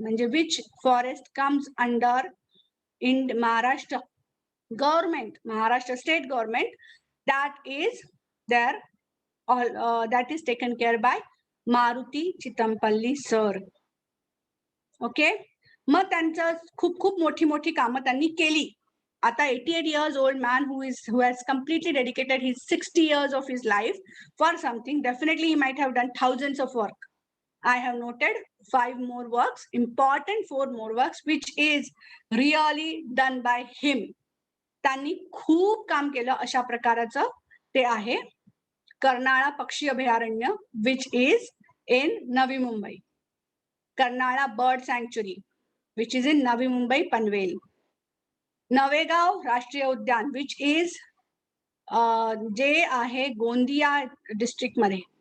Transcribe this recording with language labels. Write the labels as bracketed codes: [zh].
[mr] म्हणजे [en] Which forest comes under in Maharashtra government, Maharashtra state government, that is there, that is taken care by Maruti Chitampalli sir. Okay. [mr] मग त्यांचं खूप खूप मोठी मोठी कामं त्यांनी केली. [en] आता 88 years old man who has completely dedicated his 60 years of his life for something, definitely he might have done thousands of work. I have noted 5 more works, important 4 more works, which is really done by him. [mr] त्यांनी खूप काम केलं अशा प्रकारचं ते आहे. कर्नाळा पक्षी अभयारण्य, [en] which is in [mr] Navi Mumbai. [en] Karnala bird sanctuary, which is in Navi Mumbai Panvel. [mr] Navegaon राष्ट्रीय उद्यान, [en] which is [mr] जे आहे गोंदिया डिस्ट्रिक्ट मध्ये.